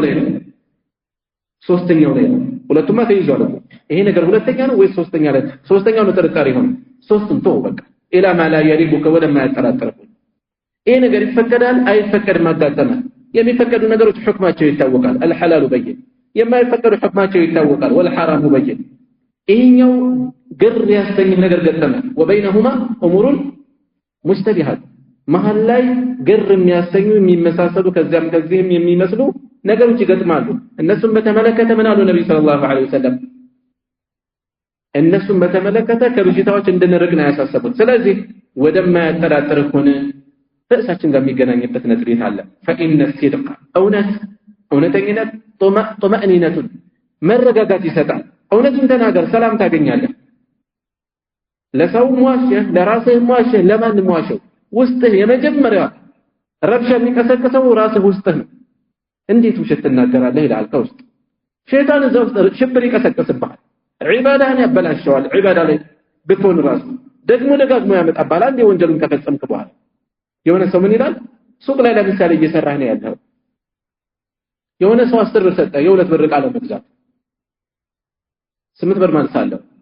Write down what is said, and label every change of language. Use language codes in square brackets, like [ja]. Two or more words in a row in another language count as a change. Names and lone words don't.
[am] ላይ ነው ሶስተኛው ላይ ነው ሁለቱማ ተይዟል ይሄ ነገር ሁለተኛ ነው ወይ ሶስተኛ ላይ ሶስተኛው ነው ጥርጣሬ ሆነ ሶስቱም ተው በቃ [ar] إلى ما لا يريبك [am] ወደማያጠራጥር ይሄ ነገር ይፈቀዳል አይፈቀድም አጋጠመ የሚፈቀዱ ነገሮች ሁክማቸው ይታወቃል [ar] الحلال بين [am] የማይፈቀዱ ሁክማቸው ይታወቃል [ar] والحرام بين [am] ይሄኛው ግር ያስተኝ ነገር ገጠመ [ar] وبينهما امور مشتبهات [am] መሃል ላይ ግር የሚያስተኙ የሚመሳሰሉ ከዚህም የሚመስሉ ነገሮች ይገጥማሉ እነሱም በተመለከተ ምን አሉ ነብዩ [ar] صلى الله عليه وسلم [am] እነሱም በተመለከተ ከብጅታዎች እንድንርቅ ነው ያሳሰቡት ስለዚህ ወደማያጠራጥር ሆነ ፈሳችን ጋር የሚገናኝበት ነጥብ አለ [ar] فإن الصدق [am] እውነተኝነት طمأنينة መረጋጋት ይሰጣል እውነቱን ተናገር ሰላም ታገኛለህ ለሰው ሙዋሸህ ለራስህ ሙዋሸህ ለማን ሙዋሸህ ውስጥህ የመጀመሪያ ረብሻ የሚቀሰቅሰው ራስህ ውስጥህ ነው እንዴት ውሸት ትናገራለህ ይላል ከውስጥ ሸይጣን እዛው ሽብር ይቀሰቅስብሃል ዒባዳህን ያበላሸዋል ዒባዳ ላይ ብትሆን ራሱ ደግሞ ደጋግሞ ያመጣብሃል አንዴ ወንጀሉን ከፈጸምክ በኋላ የሆነ ሰው ምን ይላል ሱቅ ላይ ለምሳሌ እየሰራህ ነው ያለው የሆነ ሰው 10 ብር ሰጠ የሁለት ብር ዕቃ ለመግዛት 8 ብር ማንሳለው